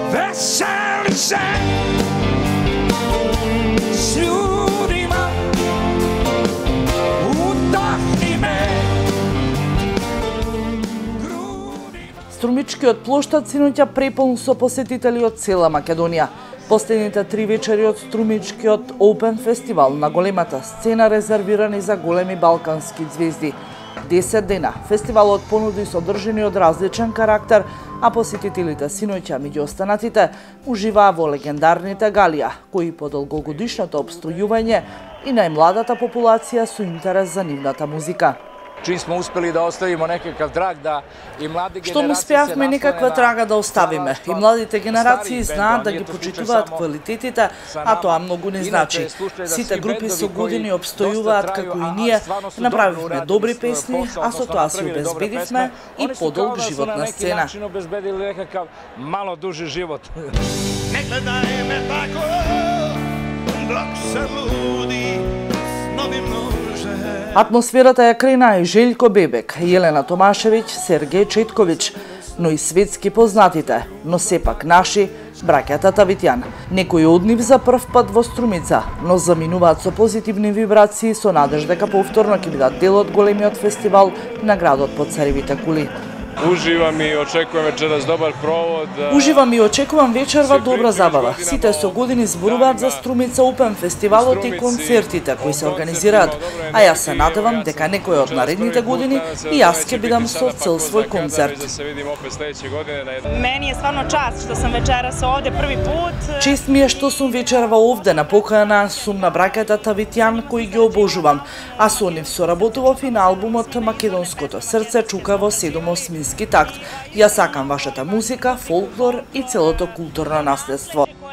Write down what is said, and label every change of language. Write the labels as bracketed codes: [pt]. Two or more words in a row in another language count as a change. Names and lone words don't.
[sr] Veseli se s ljudima, udahni me. [mk] Струмичкиот плоштад синоќа преполн со посетители од цела Македонија. Последните 3 вечери од Струмичкиот Open фестивал на големата сцена резервирани за големи балкански звезди. 10 дена фестивалот понуди содржини од различен карактер, а посетителите синоќа меѓу останатите уживаа во легендарните галија, кои по долгогодишното обстојување и најмладата популација со интерес за нивната музика. [sr] Čim smo uspeli da ostavimo nekakav trag da i mlade generacije [mk] Штом успеавме некаква трага да оставиме и младите генерации знаат да ги почитуваат квалитетите, а тоа многу не значи. Сите групи со години обстојуваат како и ние, направивме добри песни, а со тоа си обезбедивме и подолг живот на сцена. [sr] Obezbedili nekakav malo duži život. Ne gledaj me tako, dok se ludi snovi množe. [mk] Атмосферата ја крена и Желјко Бебек, Јелена Томашевиќ, Сергеј Четковиќ, но и светски познатите, но сепак наши, браќата Тавитјан. Некои од нив за прв пат во Струмица, но заминуваат со позитивни вибрации со надеж дека повторно ќе бидат дел од големиот фестивал на градот под царевите кули. Уживам и очекувам вечерас добар провод. Уживам и очекувам вечерва добра забава. Сите со години зборуваат за Струмица Open фестивалот и концертите кои се организираат, а јас се надевам дека некој од наредните години и јас ќе бидам со цел свој концерт. [sr] Meni je stvarno čast što sam večeras ovde prvi put. [mk] Чест ми е што сум вечерва овде, на покана сум на браќата Тавитјан кои ги обожувам, а со нив соработував и на албумот Македонското срце чука во 7/8 такт. Јас сакам вашата музика, фолклор и целото културно наследство.